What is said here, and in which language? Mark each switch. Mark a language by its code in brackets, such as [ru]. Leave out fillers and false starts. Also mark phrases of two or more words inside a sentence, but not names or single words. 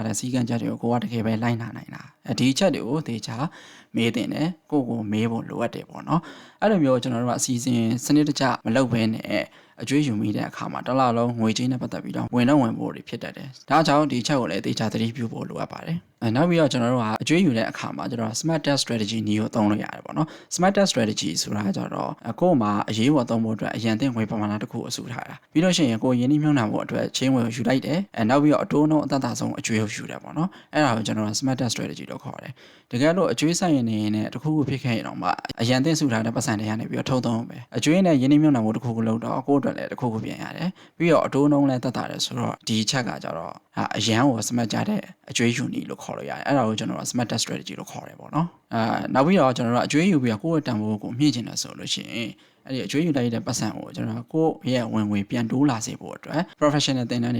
[my] တဲ့စည်းကမ်းချက်တွေကိုကိုကတကယ်ပဲလိုက်နာနိုင်လားဒီအချက်တွေကိုသေချာမေးတင်တယ်ကိုမေးဖို့လိုအပ်တယ်ပေါ့နော်အဲ့လို မျိုးကျွန်တော်တို့ကအစီအစဉ်စနစ်တကျမလုပ်ဘဲနဲ့အကျွေးယူမိတဲ့အခါမှာတစ်လလုံးငွေကြေးနဲ့ပတ်သက်ပြီးတော့ဝင်ဖို့တွေဖြစ်တတ်တယ်ဒါကြောင့်ဒီချက်ကိုလည်းသေချာသတိပြုဖို့လိုအပ်ပါတယ်နောက်ပြီးတော့ကျွန်တော်တို့ကအကျွေးယူတဲ့အခါမှာကျွန်တော် [en] smart test strategy [my] နည်းကိုသုံးလို့ရတယ်ပေါ့နော် [en] smart test strategy [my] ဆိုတာကြတော့ကိုယ်မှာအရေးပေါ်သုံးဖို့အတွက်အရန်တင်ငွေပမာဏတစ်ခုအစုထားတာပြီးလို့ရှိရင်ကိုရင်းနှီးမြှုပ်နှံဖို့အတွက်ချင်းငွေကိုယူလိုက်တယ်နောက်ပြီးတော့အတိုးနှုန်းအသက်သာဆုံးအကျွေးကိုယူတယ်ပေါ့နော်အဲ့ဒါကိုကျွန်တော် [en] smart test strategy [my] လို့ လို့ခေါ်တယ်တကယ်လို့အကျွေးဆိုင်ရင်နေနဲ့တခုခုဖြစ်ခဲ့ရင်တော့မှအရန်သိစုထားတဲ့ပတ်စံတွေကနေပြီးတော့ထုတ်သုံးပဲအကျွေးနဲ့ရင်းနှီးမြှုပ်နှံမှုတခုခုလုပ်တော့ကိုယ့်အတွက်လည်းတခုခုပြင်ရတယ်ပြီးတော့အတိုးနှုန်းလည်းတက်တာတယ်ဆိုတော့ဒီချက်ကကြတော့အရန်ကို smart ကြတဲ့အကျွေးယူနည်းလို့ခေါ်လို့ရတယ်အဲ့ဒါကိုကျွန်တော်တို့ [en] smart strategy [my] လို့ခေါ်တယ်ပေါ့နော်နောက်ပြီးတော့ကျွန်တော်တို့အကျွေးယူပြီးတော့ကိုယ့်ရဲ့တန်ဖိုးကိုမြင့်ချင်တယ်ဆိုလို့ရှိရင်အဲ့ဒီအကျွေးယူလိုက်တဲ့ပတ်စံကိုကျွန်တော်ကိုယ့်ရဲ့ဝင်ငွေပြန်တိုးလာစေဖို့အတွက် professional သင်တန်းတွေ